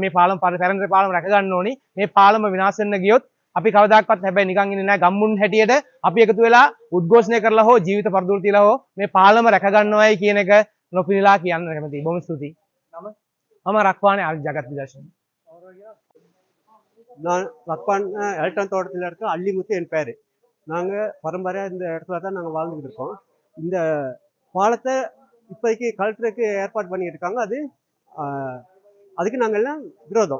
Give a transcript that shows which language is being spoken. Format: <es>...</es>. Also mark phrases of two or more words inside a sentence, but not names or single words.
<si>මේ පාලම පැරණි පාලම රැක ගන්න ඕනේ. මේ පාලම විනාශ වෙන්න ගියොත් අපි කවදාකවත් හැබැයි නිකන් ඉන්නේ නැහැ. ගම්මුන් හැටියට අපි එකතු වෙලා උද්ඝෝෂණය කරලා හෝ ජීවිත පරදුරු තියලා හෝ මේ පාලම රැක ගන්නවයි කියන එක නොපිනලා කියන්න කැමතියි. බොහොම ස්තුතියි. මම රක්වානේ ජගත් විදර්ශන.</si> <ta>நான் ரக்வான் எலக்ட்ரான் தோட்டத்தில் இருக்க அள்ளிமுத்து என் பேர். நாங்கள் பரம்பரையாக இந்த இடத்துல தான் நாங்கள் வாழ்ந்துக்கிட்டு இருக்கோம். இந்த பாலத்தை இப்போதைக்கு கலெக்டருக்கு ஏற்பாடு பண்ணிட்டு இருக்காங்க. அதுக்கு நாங்கள் எல்லாம் விரோதம்.</ta>